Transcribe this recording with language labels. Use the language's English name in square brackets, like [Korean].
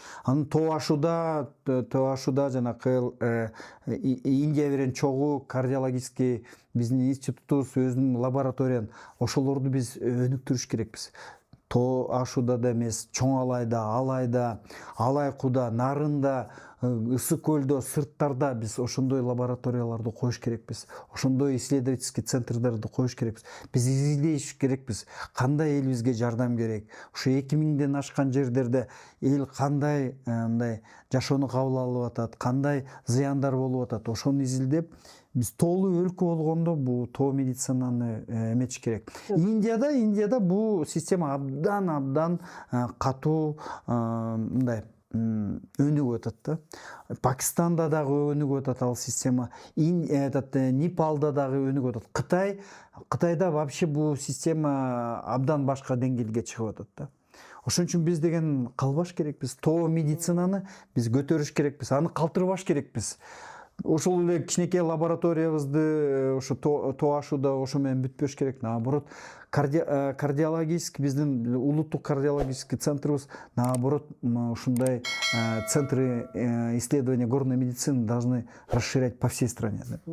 [Kyrgyz] Анан тоо ашууда жанакы Индия менен чогуу кардиологический биздин институтубуз өзүнүн лабораториян, ошолорду биз өнүктүрүш керекпиз. Тоо ашууда да эмес, Чоң Алайда, Алайда, Алайкуда, Нарында, Ысык көлдө, сырттарда биз ошондой лабораторияларды коюш керекпиз. Ошондой исследовательский центрдерди коюш керекпиз. Биз изилдеш керекпиз. Кандай элибизге жардам керек? Ошо 2000ден ашкан жерлерде эл кандай мындай жашоону кабыл алып атат, кандай зыяндар болуп атат? Ошону изилдеп, биз тоолуу өлкө болгондо бул тоо медицинаны эметиш керек. Индияда бул система абдан катуу мындай өнүгүп атат да. Пакистанда дагы өнүгүп атат ал система. Непалда дагы өнүгүп атат. Кытайда вообще бул система абдан башка деңгээлге чыгып атат да. Ошон үчүн биз деген калбаш керекпиз. Тоо медицинаны биз көтөрүш керекпиз, аны калтырбаш керекпиз. Ошол эле кичинекей лабораториябызды ошо тоо ашууда ошо менен бүтпөш керек. [Russian] Наоборот, кардиологический [Kyrgyz] биздин улуттук [Russian] кардиологический [Kyrgyz] центрибиз [Russian] наоборот [Kyrgyz] ушундай [Russian] центры исследования горной медицины должны расширять по всей стране.